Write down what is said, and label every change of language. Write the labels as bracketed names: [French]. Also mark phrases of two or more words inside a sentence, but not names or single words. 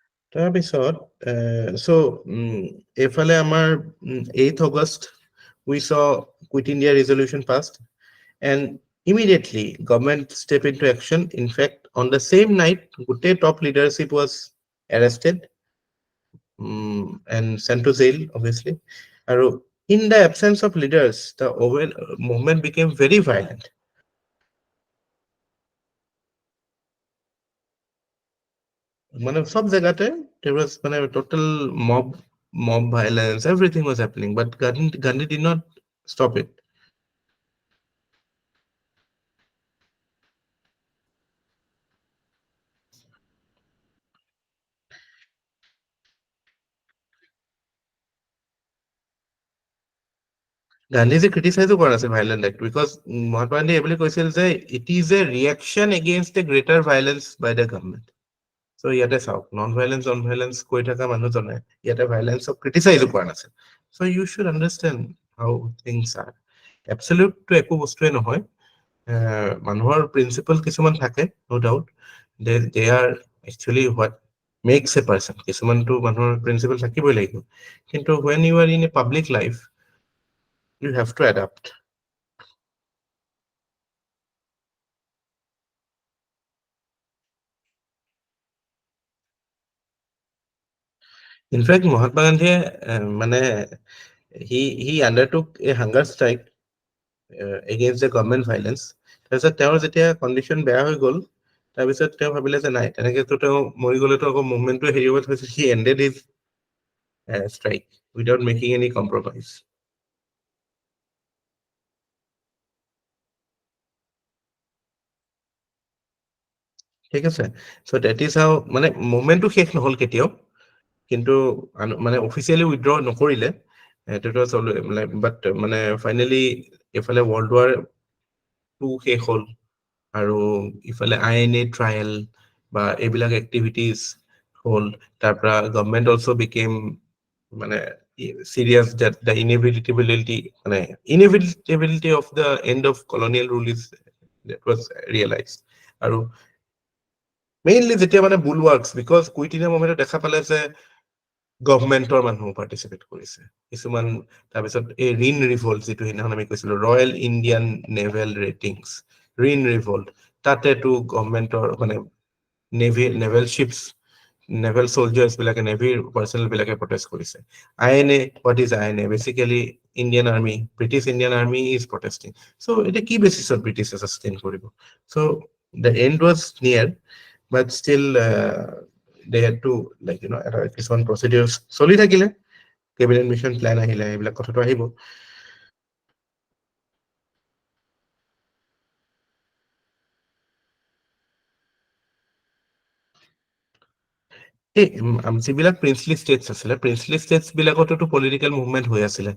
[Assamese] তাৰপিছত so এফালে আমাৰ [English] 8th August we saw Quit India resolution passed, and immediately government step into action. In fact, on the same night, gote top leadership was arrested and sent to jail, obviously. In the absence of leaders, the overall movement became very violent. [Assamese] মানে সব জায়গাতে [English] there was মানে total mob violence, everything was happening, but Gandhi did not stop it. Gandhiji criticized the violent act because Mahatma Gandhi ably [Assamese] কৈছিল যে [English] it is a reaction against a greater violence by the government. [Assamese] So ইয়াতে চাওক [English] non violence [Assamese] কৈ থকা মানুহজনে ইয়াতে [English] violence of criticize [Assamese] কৰা নাছিল. [English] So you should understand how things are. [Assamese] Absolute to একো বস্তুৱে নহয়, মানুহৰ প্ৰিন্সিপল কিছুমান থাকে, [English] no doubt. They are actually what makes a person. [Assamese] কিছুমানটো মানুহৰ প্ৰিন্সিপল থাকিবই লাগিব, কিন্তু [English] when you are in a public life, you have to adapt. In fact, Mahatma Gandhi he undertook a hunger strike against the government violence. [Assamese] তাৰপিছত তেওঁৰ যেতিয়া কণ্ডিশ্যন বেয়া হৈ গ'ল, তাৰপিছত তেওঁ ভাবিলে যে নাই, তেনেকেতো তেওঁ মৰি গ'লেতো আকৌ মুভমেণ্টটো হেৰি হ'ব, থৈছে [English] he ended his strike without making any compromise. [Assamese] ঠিক আছে, [English] so that is how [Assamese] মানে মুভমেণ্টটো শেষ নহ'ল কেতিয়াও, কিন্তু মানে [English] officially withdraw [Assamese] নকৰিলে, এইটোতো বাট মানে ফাইনেলি এফালে World War II শেষ হ'ল, আৰু ইফালে INA ট্ৰায়েল বা এইবিলাক এক্টিভিটিজ হ'ল, তাৰ পৰা [English] government also became [Assamese] মানে [English] serious that the inevitability of the end of colonial rule is that was realized. [Assamese] আৰু মেইনলি যেতিয়া মানে [English] bulwarks, because [Assamese] কুইট ইণ্ডিয়া মুভমেণ্টত দেখা পালে যে গভৰ্ণমেণ্টৰ মানুহ পাৰ্টিচিপেট কৰিছে কিছুমান, তাৰপিছত এই ৰিন ৰিভল্ট যিটো সেইদিনাখন আমি কৈছিলো, ৰয়েল ইণ্ডিয়ান নেভেল ৰেটিংছ, ৰিন ৰিভল্ট, তাতেতো গভৰ্ণমেণ্টৰ মানে [English] naval ships, naval soldiers [Assamese] বিলাকে, নেভিৰ পাৰ্চনেল বিলাকে প্ৰটেষ্ট কৰিছে. [English] INA, what is INA? Basically Indian Army, British Indian Army is protesting. [Assamese] চ' এতিয়া কি বেচিছত ব্ৰিটিছে ছাষ্টেইন কৰিব? [English] So the end was near, but still they had to কিছুমান procedures [Assamese] চলি থাকিলে, cabinet mission plan আহিলে, এইবিলাক কথাটো আহিব. যিবিলাক [English] princely states [Assamese] আছিলে, [English] princely states [Assamese] বিলাকতো [English] political movement [Assamese] হৈ আছিলে.